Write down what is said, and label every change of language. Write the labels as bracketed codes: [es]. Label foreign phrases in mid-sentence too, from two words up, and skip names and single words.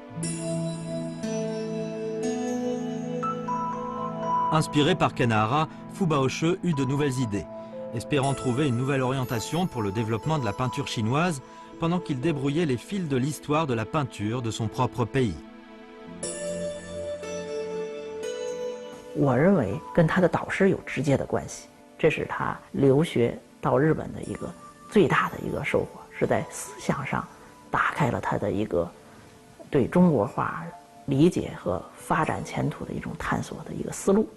[fr] Inspiré par Kanahara, Fubaoshe eut de nouvelles idées, espérant trouver une nouvelle orientation pour le développement de la peinture chinoise pendant qu'il débrouillait les fils de l'histoire de la peinture de son propre pays. [zh] 我认为跟他的导师有直接的关系，这是他留学到日本的一个最大的一个收获，是在思想上打开了他的一个对中国画理解和发展前途的一种探索的一个思路。